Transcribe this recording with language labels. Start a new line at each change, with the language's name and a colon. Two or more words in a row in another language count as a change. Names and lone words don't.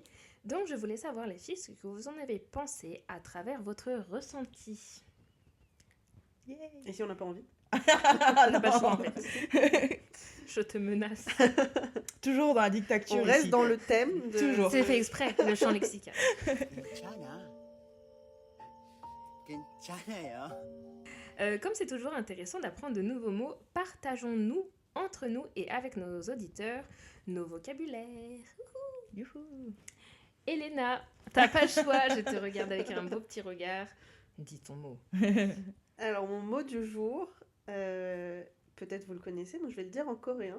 French: Donc je voulais savoir, les filles, ce que vous en avez pensé à travers votre ressenti. Et si on n'a pas envie? On n'a pas le choix, en fait. Je te menace. Toujours dans la dictature. On reste ici. dans le thème de... Toujours. C'est fait exprès, le champ lexical.
Korean: 괜찮아. 괜찮아요.
French: Comme c'est toujours intéressant d'apprendre de nouveaux mots, partageons-nous entre nous et avec nos auditeurs nos vocabulaires. Youhou. Elena, t'as pas le choix, je te regarde avec un beau petit regard. Dis ton mot. Alors mon mot du jour, peut-être vous le connaissez, donc je vais le dire en coréen.